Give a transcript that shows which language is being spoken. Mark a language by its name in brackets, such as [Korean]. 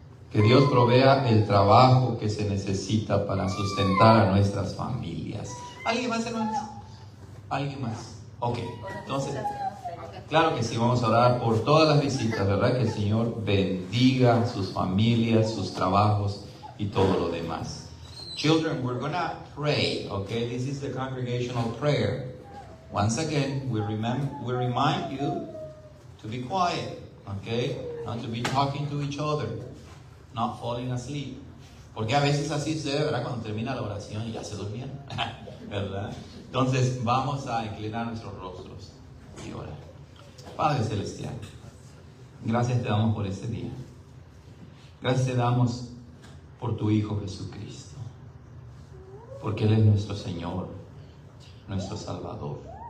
[Spanish] Que Dios provea el trabajo que se necesita para sustentar a nuestras familias. ¿Alguien más, hermanos? ¿Alguien más? Ok, entonces, claro que sí, vamos a orar por todas las visitas, ¿verdad? Que el Señor bendiga sus familias, sus trabajos y todo lo demás. [English] Children, we're gonna pray, okay? This is the congregational prayer. Once again, we remind you to be quiet, okay? Not to be talking to each other, not falling asleep. [Spanish] Porque a veces así sucede, ¿verdad? Cuando termina la oración y ya se durmieron, ¿verdad? Entonces vamos a inclinar nuestros rostros y orar. Padre Celestial, gracias te damos por este día. Gracias te damos por tu Hijo Jesucristo. Porque Él es nuestro Señor, nuestro Salvador.